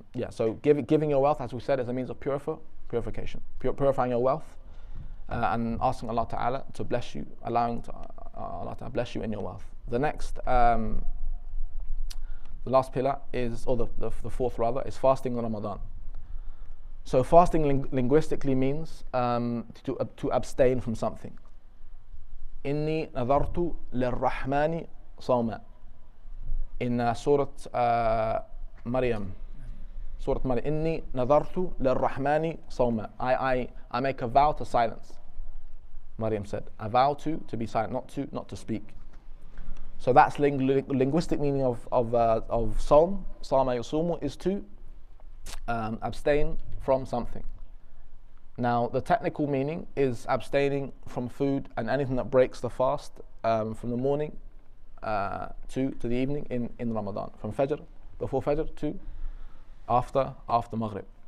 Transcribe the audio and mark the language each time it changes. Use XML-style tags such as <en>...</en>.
<en>So giving your wealth, as we said, is a means of purification, purifying your wealth, and asking Allah Ta'ala to bless you, allowing Allah Ta'ala bless you in your wealth. The next, the last pillar is, or the fourth rather, is fasting in Ramadan. So fasting linguistically means to abstain from something.</en> <ar>إني نذرت للرحمن صوما. In Surah Maryam, إني نذرت للرحمن صوما.</ar> <en>I make a vow to silence. Maryam said, a vow to be silent, not to speak. So that's linguistic meaning of Sawm. Sama yusumu is to abstain from something. Now the technical meaning is abstaining from food and anything that breaks the fast from the morning to the evening in Ramadan, from Fajr, before Fajr to after Maghrib.</en>